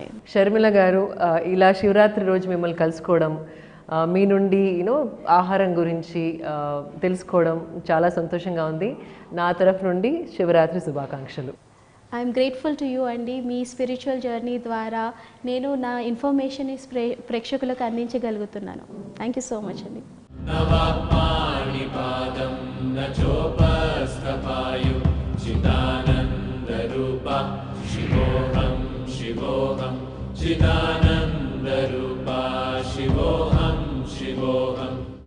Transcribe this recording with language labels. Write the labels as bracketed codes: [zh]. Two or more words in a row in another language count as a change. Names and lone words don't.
[te] షర్మిల గారు, ఇలా శివరాత్రి రోజు మిమ్మల్ని కలుసుకోవడం, మీ నుండి ఆహారం గురించి తెలుసుకోవడం చాలా సంతోషంగా ఉంది. నా తరఫు నుండి శివరాత్రి శుభాకాంక్షలు. [en] I'm grateful to you అండి. [te] మీ [en] spiritual journey [te] ద్వారా నేను నా ఇన్ఫర్మేషన్ ప్రేక్షకులకు అందించగలుగుతున్నాను. [en] thank you so much అండి. [sa] न वाक्पाणिपादं न चोपस्थपायु चिदानन्दरूपा शिवोऽहं शिवोऽहं चिदानन्दरूपा शिवोऽहं शिवोऽहम्